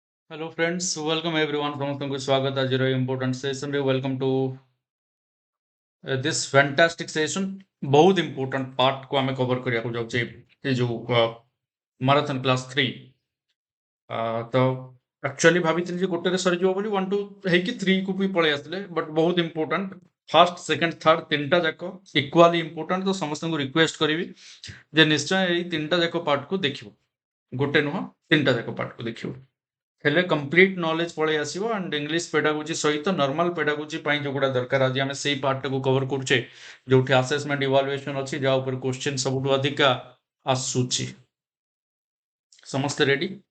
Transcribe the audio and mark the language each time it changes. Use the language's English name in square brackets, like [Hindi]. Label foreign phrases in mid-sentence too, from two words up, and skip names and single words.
[English] Hello friends, welcome everyone. [Odia] ସମସ୍ତଙ୍କୁ ସ୍ୱାଗତ ଆଜିର [English] important session [Odia] ରେ [English] welcome to this fantastic session. [Odia] ବହୁତ important part କୁ ଆମେ cover କରିବାକୁ ଯାଉଛେ ଏ ଯୋଉ [English] marathon class [Odia] 3 ତ actually ଭାବିଥିଲି ଯେ ଗୋଟେରେ ସରିଯିବ ବୋଲି 1 2 ହେଇକି 3 କୁ ବି ପଳେଇ ଆସିଲେ ବଟ୍ ବହୁତ important [English] first second third [Odia] ତିନିଟା ଯାକ [English] equally important [Odia] ତ ସମସ୍ତଙ୍କୁ ରିକ୍ୱେଷ୍ଟ କରିବି ଯେ ନିଶ୍ଚୟ ଏଇ ତିନିଟା ଯାକ ପାର୍ଟକୁ ଦେଖିବ ଗୋଟେ ନୁହଁ ତିନିଟା ଯାକ ପାର୍ଟକୁ ଦେଖିବ ହେଲେ [English] complete knowledge [Odia] ପଳେଇ ଆସିବ [English] and English pedagogy [Odia] ସହିତ [English] normal pedagogy [Odia] ପାଇଁ ଯୋଉଗୁଡ଼ା ଦରକାର ଆଜି ଆମେ ସେଇ ପାର୍ଟଟାକୁ କଭର କରୁଛେ ଯୋଉଠି [English] assessment evaluation [Odia] ଅଛି ଯାହା ଉପରେ କ୍ୱେଶ୍ଚିନ୍ ସବୁଠୁ ଅଧିକା ଆସୁଛି ସମସ୍ତେ ରେଡି